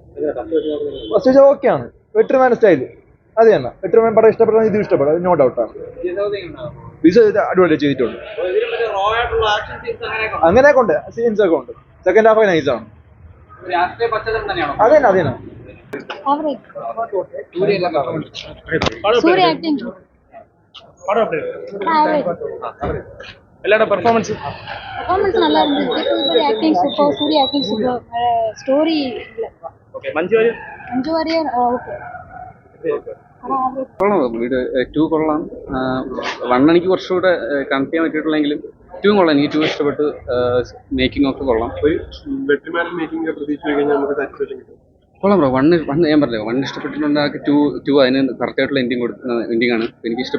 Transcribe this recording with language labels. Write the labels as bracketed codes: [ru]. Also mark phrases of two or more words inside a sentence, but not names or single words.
[ml] ഫസ്റ്റ് ഓക്കെയാണ്. വെട്രിമാൻ സ്റ്റൈൽ അത് തന്നെ. വെട്രിമാൻ പടം ഇഷ്ടപ്പെടുന്ന ഇതും ഇഷ്ടപ്പെടും, [en] no doubt. [ml] വിജയ് അടിപൊളി ചെയ്തിട്ടുണ്ട്. അങ്ങനെയൊക്കെ ഉണ്ട്, സീൻസ് ഒക്കെ ഉണ്ട്. [en] second half [ml] നൈസാണ്. അതെ തന്നെ. [ta] எல்லாரோட பெர்ஃபார்மன்ஸ் நல்லா இருந்துச்சு. [en] super acting, super. [ta] சூர்யா [en] acting super. [ta] ஸ்டோரி இல்ல. ஓகே. மஞ்சு வாரியர் ஓகே. [ml] കൊള്ളാം. വീട് 2 കൊള്ളാം. 1 എനിക്ക് കുറച്ചുകൂടെ കണക്ട് ചെയ്യാൻ പറ്റിയിട്ടുള്ളെങ്കിലും 2 കൊള്ളാം. എനിക്ക് 2 ഇഷ്ടപ്പെട്ടു. മേക്കിംഗ് ഒക്കെ കൊള്ളാം. വെട്രിമാൻ മേക്കിംഗ് പ്രതീക്ഷിച്ചു കഴിഞ്ഞാൽ നമുക്ക് സാറ്റിസ്ഫാക്ഷൻ കിട്ടും. കൊള്ളാം ബ്രോ. 1 ഞാൻ പറഞ്ഞില്ല, 1 ഇഷ്ടപ്പെട്ടിട്ടുണ്ടാക്കി 2 അതിന് കറക്റ്റായിട്ടുള്ള എൻഡിങ് ആണ്.